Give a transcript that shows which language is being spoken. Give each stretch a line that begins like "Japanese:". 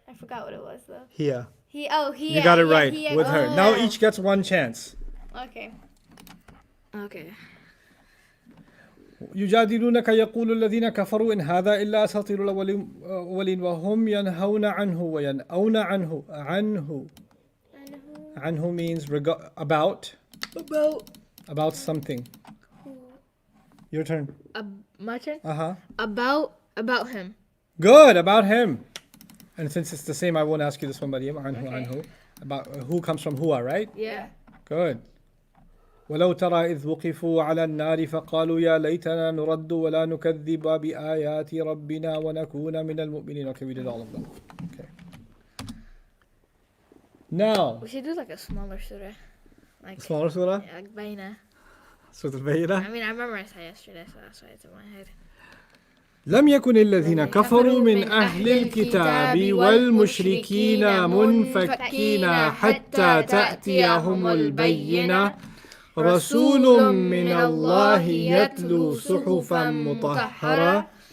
English: I forgot what it was though. Here. He. You got it right. With her. oh. Now each gets one chance. Okay. Okay.
Arabic: يجادلونك يقول الذين كفروا إن هذا إلا أساطير الأولين وهم ينهون عنه وينأون عنه.
English: عنه means about something. Your turn. My turn. Uh-huh. About him. Good, about him. And since it's the same, I won't ask you this one, Maryam. Anhu. About who comes from Hua, right? Yeah. Good.
Arabic: ولو ترى إذ وقفوا على النار فقالوا يا ليتنا نرد ولا نكذب بآيات ربنا ونكون من المؤمنين.
English: Okay, we did all of them. Okay. Now. We should do like a smaller surah. Like Smaller surah? yeah, like Baina. Surah Al-Bayyinah. I mean, I memorized that yesterday, so that's why it's in my head.
Arabic: لم يكن الذين كفروا من أهل الكتاب والمشركين منفكين حتى تأتيهم البينة رسول من الله يتلو صحفا مطهرة